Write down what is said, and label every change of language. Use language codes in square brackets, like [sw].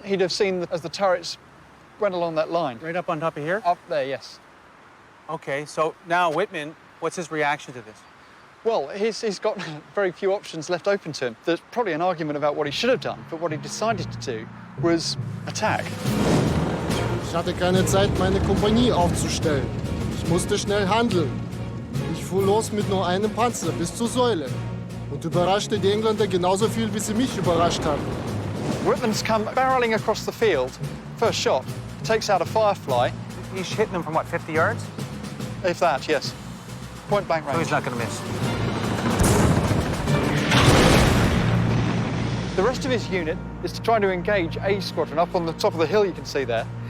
[en] He'd have seen as the turrets went along that line. Right up on top of here? Up there, yes. Okay, so now Wittman, what's his reaction to this? Well, he's got very few options left open to him. There's probably an argument about what he should have done, but what he decided to do was attack. [de] Ich hatte keine Zeit, meine Kompanie aufzustellen. Ich musste schnell handeln. Ich fuhr los mit nur einem Panzer bis zur Säule und überraschte die Engländer genauso viel, wie sie mich überrascht haben. [en] Wittmann's come barreling across the field. First shot, takes out a Firefly. He's hitting them from, what, 50 yards? If that, yes. Point blank range. So he's not going to miss. The rest of his unit is to try to engage A squadron up on the top of the hill you can see there.